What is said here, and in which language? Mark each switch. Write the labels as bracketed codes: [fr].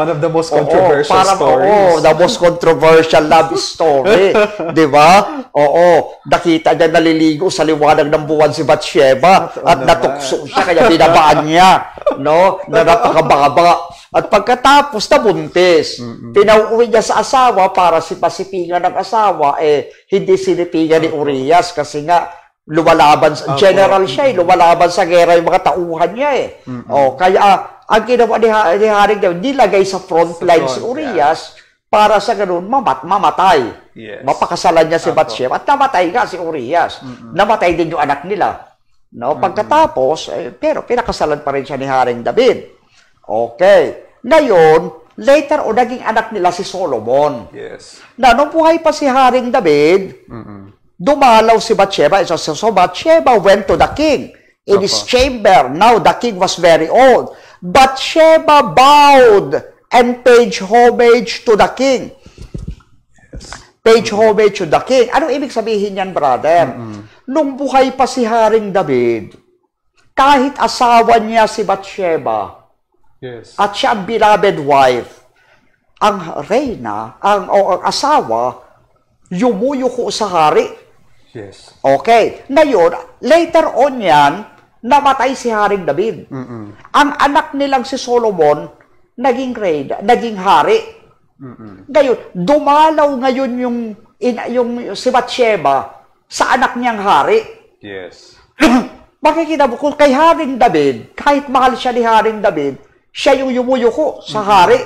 [en] One of the most controversial stories. the most controversial love story. [tl] Di ba? Oo. Nakita niya naliligo sa liwanag ng buwan si Bathsheba at natukso siya, kaya binabaan niya. No? Na napakababa. At pagkatapos na buntis, pinauwi niya sa asawa para si pasipingan ng asawa, hindi sinipingan ni Urias kasi nga lumalaban, general siya, lumalaban sa gera yung mga tauhan niya kaya ang ginawa ni Haring David, nilagay sa front line si Urias para sa ganun mamatay. [en] Yes. [tl] Mapakasalan niya si Bathsheba at namatay nga si Urias. Namatay din yung anak nila. No? Pagkatapos, pero pinakasalan pa rin siya ni Haring David. Okay. Ngayon, later naging anak nila si Solomon. [en] Yes. [tl] Na nung buhay pa si Haring David, dumalaw si Bathsheba. [en] So Bathsheba went to the king in his chamber. Now the king was very old. Bathsheba bowed and paid homage to the king. Paid homage to the king. [tl] Anong ibig sabihin yan, [en] brother? [tl] Nung buhay pa si Haring David, kahit asawa niya si Bathsheba, at siya ang beloved wife, ang reyna, ang asawa, yumuyuko sa hari. [en] Yes. Okay. [tl] Ngayon, later on yan, namatay si Haring David. Ang anak nilang si Solomon, naging reyna, naging hari. Ngayon, dumalaw ngayon yung si Bathsheba sa anak niyang hari. [en] Yes. [tl] Makikita mo, kung kay Haring David, kahit mahal siya ni Haring David, siya yung yumuyuko sa hari.